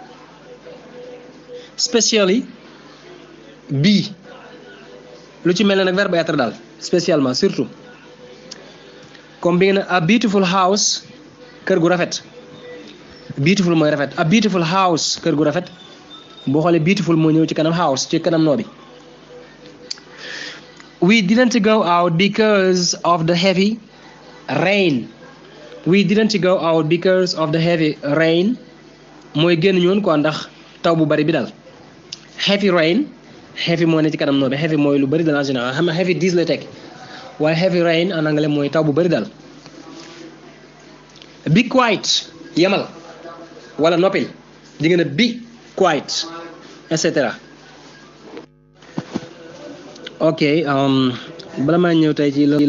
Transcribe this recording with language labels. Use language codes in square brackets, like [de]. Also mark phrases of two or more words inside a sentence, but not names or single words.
[wo] spécially bii lu ci mel ne nag [fr] verbe être [wo] daal [fr] spécialement surtout comme [wo] bi nga ne [en] a beautiful house [wo] kër gu rafet beautiful mooy rafet [en] a beautiful house [wo] kër gu rafet boo xoolee beautiful moo ñëw ci kanam house ci kanam noo bi. [en] We didn't go out because of the heavy rain. We didn't go out because of the heavy rain. [wo] mooy génn ñoon quoi ndax taw bu bari bi daal. [en] heavy rain [wo] heavy moo ne ci kanam noonu heavy mooy lu bari daal [fr] en général [wo] xam nga heavy 10 lay teg waaye [en] heavy rain [fr] en anglais [wo] mooy taw bu bari daal. [en] be quiet [wo] yemal wala noppil di ngeen a [en] be quiet [la] et cetera. [wo] ok bala maa ñëw tey ci